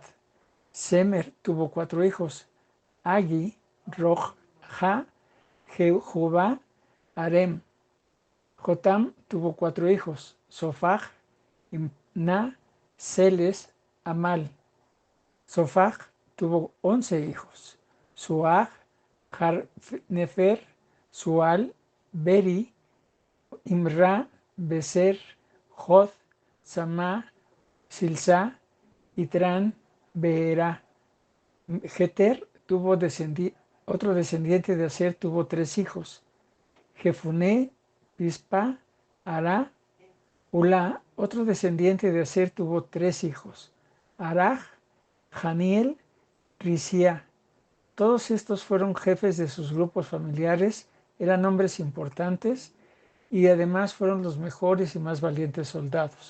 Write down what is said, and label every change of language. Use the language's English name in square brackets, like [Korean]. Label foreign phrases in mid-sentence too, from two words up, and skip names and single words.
[Spanish] Semer tuvo 4 hijos: Agi, Rojá, Jehubá, Arem. Jotam tuvo 4 hijos: Sofaj, Imná, Seles, Amal. Sofaj tuvo 11 hijos: Suaj, Nefer, Sual, Beri, Imra, Beser, Jod, Samá, Silsá, Itran, Beera. Jeter tuvo otro descendiente de Aser, tuvo 3 hijos: Jefuné, Pispa, Ará. Ulá, otro descendiente de Aser, tuvo 3 hijos: Araj, Janiel, Risía. Todos estos fueron jefes de sus grupos familiares, eran hombres importantes y además fueron los mejores y más valientes soldados.